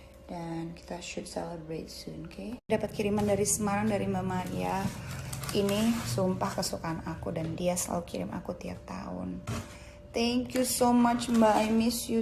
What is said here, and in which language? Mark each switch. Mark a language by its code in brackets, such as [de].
[id] Dan kita [en] should celebrate soon, okay? [id] Dapat kiriman dari Semarang dari Mbak Maria. Ini sumpah kesukaan aku dan dia selalu kirim aku tiap tahun. [en] Thank you so much Mbak, I miss you.